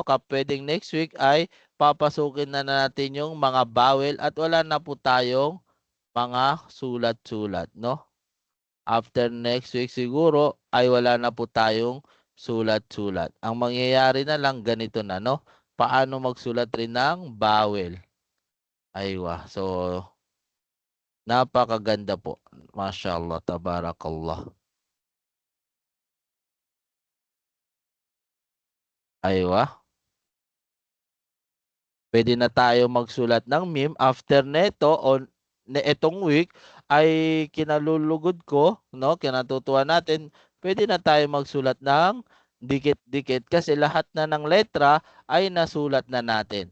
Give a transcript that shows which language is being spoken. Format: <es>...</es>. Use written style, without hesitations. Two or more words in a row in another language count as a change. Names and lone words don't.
<tl>Pwedeng</tl> <en>next week</en> <tl>ay papasukin na natin yung mga bawel at wala na po tayong mga sulat-sulat, no?</tl> <en>After next week</en> <tl>siguro ay wala na po tayong sulat-sulat. Ang mangyayari na lang ganito na, no? Paano magsulat rin ng bawel. Aywa. So, napakaganda po.</tl> <ar>ما شاء الله، تبارك الله.</ar> <tl>Aywa. Pwede na tayo magsulat ng meme. After neto on etong week ay kinalulugod ko, no? Kinatutuwa natin, pwede na tayo magsulat ng dikit-dikit kasi lahat na ng letra ay nasulat na natin.</tl>